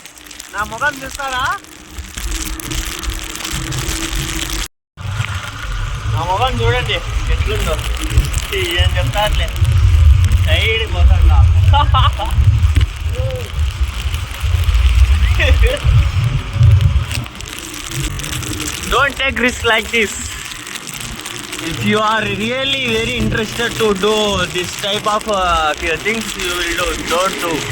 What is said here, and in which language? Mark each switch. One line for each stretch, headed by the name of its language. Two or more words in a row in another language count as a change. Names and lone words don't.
Telugu: నా ముఖం చూస్తారా? నా ముఖం చూడండి ఎట్లుందో. ఏం చెప్తారులే, సైడ్ పోతాడా.
English: Don't take risk like this. If you are really very interested to do this type of things, you will do. Don't do.